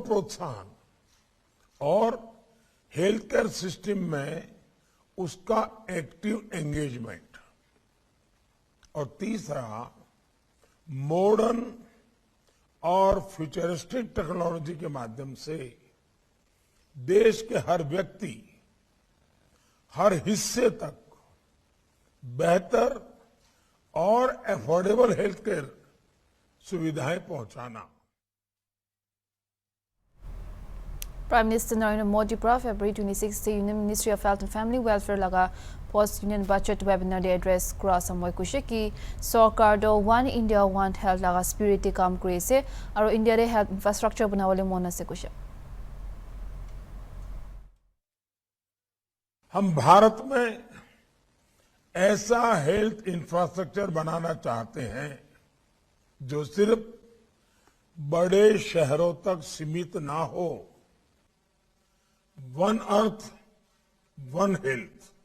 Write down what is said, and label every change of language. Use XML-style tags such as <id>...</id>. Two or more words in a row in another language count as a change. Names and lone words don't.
<hi>प्रोत्साहन और</hi> <en>health care system</en> <hi>में उसका</hi> <en>active engagement</en> <hi>और तीसरा मॉडर्न और</hi> <en>futuristic technology</en> <hi>के माध्यम से देश के हर व्यक्ति हर हिस्से तक बेहतर और</hi> <en>affordable health care</en> <hi>सुविधाएं पहुंचाना</hi> <nag>Prime Minister Narendra Modi pra February 26 the Union Ministry of Health and Family Welfare laga</nag> <en>post union budget webinar</en> <nag>de address kura samoy kushe ki sarkar do</nag> <en>one India one health</en> <nag>laga spirit kam krise aro India re</nag> <en>health infrastructure</en> <nag>banawale mona se kushe</nag> <hi>हम भारत में ऐसा</hi> <en>health infrastructure</en> <hi>बनाना चाहते हैं जो सिर्फ बड़े शहरों तक सीमित ना हो</hi> <en>one earth one health</en>